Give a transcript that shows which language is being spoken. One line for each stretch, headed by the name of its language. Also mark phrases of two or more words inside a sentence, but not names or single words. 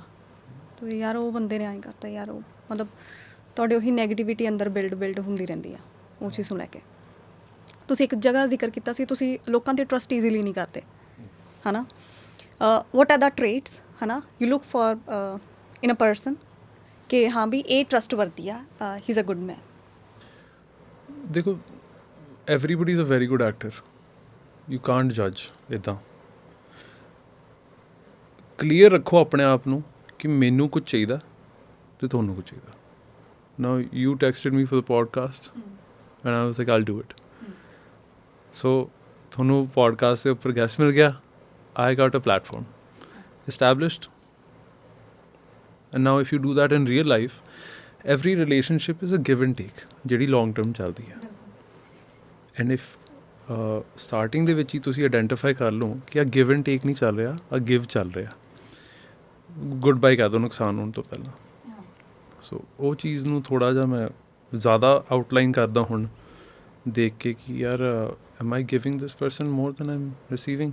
Punjabi: ਤੇ ਯਾਰ ਉਹ ਬੰਦੇ ਨੇ ਐਂ ਕਰਤਾ ਯਾਰ, ਉਹ ਮਤਲਬ ਤੁਹਾਡੇ ਉਹੀ ਨੈਗੇਟਿਵਿਟੀ ਅੰਦਰ ਬਿਲਡ ਹੁੰਦੀ ਰਹਿੰਦੀ ਆ ਉਹ ਚੀਜ਼ ਨੂੰ ਲੈ ਕੇ। ਤੁਸੀਂ ਇੱਕ ਜਗ੍ਹਾ ਜ਼ਿਕਰ ਕੀਤਾ ਸੀ ਤੁਸੀਂ ਲੋਕਾਂ 'ਤੇ
English: trust easily
Punjabi: ਨਹੀਂ ਕਰਦੇ ਹੈ ਨਾ।
English: what are the traits
Punjabi: ਹੈ ਨਾ
English: you look for in a person
Punjabi: ਕਿ ਹਾਂ ਵੀ ਇਹ ਟਰਸਟ ਵਰਦੀ ਆ,
English: he is a good man? ਦੇਖੋ everybody is a very good actor, you can't judge ਇੱਦਾਂ।
Punjabi: ਕਲੀਅਰ ਰੱਖੋ ਆਪਣੇ ਆਪ ਨੂੰ ਕਿ ਮੈਨੂੰ ਕੁਝ ਚਾਹੀਦਾ ਅਤੇ ਤੁਹਾਨੂੰ ਕੁਝ ਚਾਹੀਦਾ।
English: Now you texted me for the podcast and I was like I'll do it.
Punjabi: So ਤੁਹਾਨੂੰ podcast ਦੇ ਉੱਪਰ ਗੈਸਟ ਮਿਲ ਗਿਆ,
English: I got a platform established, and now if you do that in real life, every relationship is a give and take ਜਿਹੜੀ long term ਚੱਲਦੀ ਹੈ। and if
Punjabi: ਸਟਾਰਟਿੰਗ ਦੇ ਵਿੱਚ ਹੀ ਤੁਸੀਂ ਆਈਡੈਂਟੀਫਾਈ ਕਰ ਲਓ ਕਿ ਆ
English: give and take
Punjabi: ਨਹੀਂ ਚੱਲ ਰਿਹਾ, ਆ ਗਿਵ ਚੱਲ ਰਿਹਾ,
English: good bye
Punjabi: ਕਹਿ ਦਿਓ ਨੁਕਸਾਨ ਹੋਣ ਤੋਂ ਪਹਿਲਾਂ। ਸੋ ਉਹ ਚੀਜ਼ ਨੂੰ ਥੋੜ੍ਹਾ ਜਿਹਾ ਮੈਂ ਜ਼ਿਆਦਾ ਆਊਟਲਾਈਨ ਕਰਦਾ ਹੁਣ ਦੇਖ ਕੇ ਕਿ ਯਾਰ
English: am I giving this person more than I am receiving.